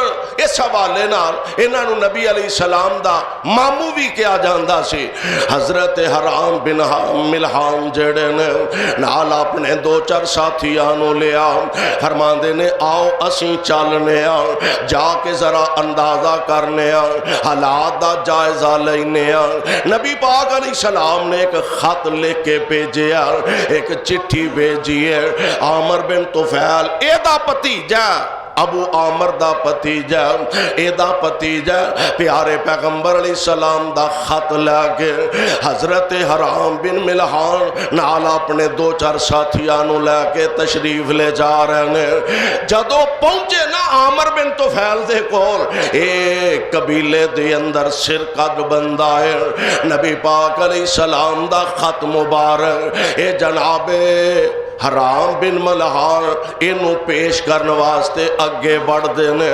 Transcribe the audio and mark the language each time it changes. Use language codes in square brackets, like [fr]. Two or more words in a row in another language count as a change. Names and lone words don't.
[pa] اس حوالے نال انہاں نو نبی علیہ السلام دا مامو بھی کیا جاندا سی۔ حضرت حرام بن ملحان جڑے نے نال اپنے 2-4 ساتھیاں نو لیا، فرماندے نے آؤ اسیں چلنے آ، جا کے ذرا اندازہ کرنے آ، حالات دا جائزہ لینے آ۔ نبی پاک علیہ السلام نے ایک خط لکھ کے بھیجیا، ایک چٹھی بھیجی ہے، عامر بن طفیل اے دا پتیجا، ابو عامر دا پتیجا، اے دا پتیجا پیارے پیغمبر علیہ السلام دا خط لے کے حضرت حرام بن ملحان نال اپنے 2-4 ساتھیاں نو لے کے تشریف لے جا رہے ہیں۔ جدو پہنچے نا عامر بن طفیل دے کول، اے قبیلے دے اندر سرقت بندہ ہے، نبی پاک علیہ السلام دا خط مبارک، اے جناب حرام بن ملحان انہوں پیش کرنے واسطے اگے بڑھ دینے.